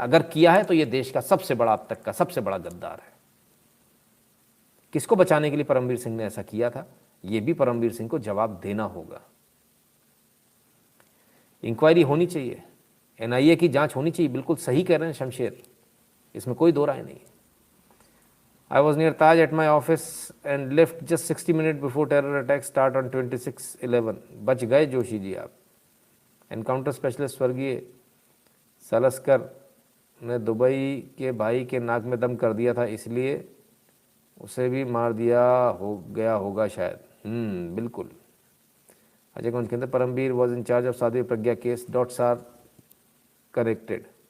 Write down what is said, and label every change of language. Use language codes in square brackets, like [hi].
[hi] अगर किया है तो ये देश का सबसे बड़ा, अब तक का सबसे बड़ा गद्दार है. किसको बचाने के लिए परमबीर सिंह ने ऐसा किया था, ये भी परमबीर सिंह को जवाब देना होगा. इंक्वायरी होनी चाहिए, NIA की जांच होनी चाहिए. बिल्कुल सही कह रहे हैं शमशेर, इसमें कोई दो राय नहीं. [en] I was near Taj at my office and left just 60 minutes before terror attack start on 26/11. [hi] बच गए जोशी जी आप. एनकाउंटर स्पेशलिस्ट स्वर्गीय सलस्कर ने दुबई के भाई के नाक में दम कर दिया था, इसलिए उसे भी मार दिया हो गया होगा शायद. बिल्कुल. [en] Ajay [hi] कौन कहते [en] Parambir was in charge of Sadhvi Pragya case. Dots are corrected.